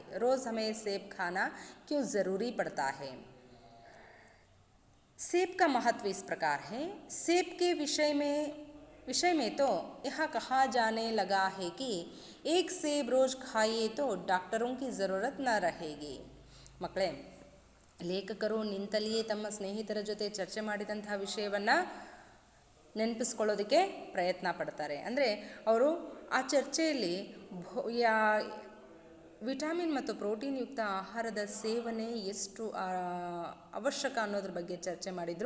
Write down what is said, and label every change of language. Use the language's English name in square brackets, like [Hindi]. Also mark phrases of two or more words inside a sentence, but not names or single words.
[Hindi] रोज़ हमें सेब खाना क्यों ज़रूरी पड़ता है. सेब का महत्व इस प्रकार है. सेब के विषय में तो यह कहा जाने लगा है कि एक सेब रोज़ खाइए तो डॉक्टरों की ज़रूरत न रहेगी. [Kannada] ಮಕ್ಕಳೇ, ಲೇಖಕರು ನಿಂತಲ್ಲಿಯೇ ತಮ್ಮ ಸ್ನೇಹಿತರ ಜೊತೆ ಚರ್ಚೆ ಮಾಡಿದಂತಹ ವಿಷಯವನ್ನು ನೆನಪಿಸ್ಕೊಳ್ಳೋದಕ್ಕೆ ಪ್ರಯತ್ನ ಪಡ್ತಾರೆ. ಅಂದರೆ ಅವರು ಆ ಚರ್ಚೆಯಲ್ಲಿ ವಿಟಾಮಿನ್ ಮತ್ತು ಪ್ರೋಟೀನ್ ಯುಕ್ತ ಆಹಾರದ ಸೇವನೆ ಎಷ್ಟು ಅವಶ್ಯಕ ಅನ್ನೋದ್ರ ಬಗ್ಗೆ ಚರ್ಚೆ ಮಾಡಿದರು.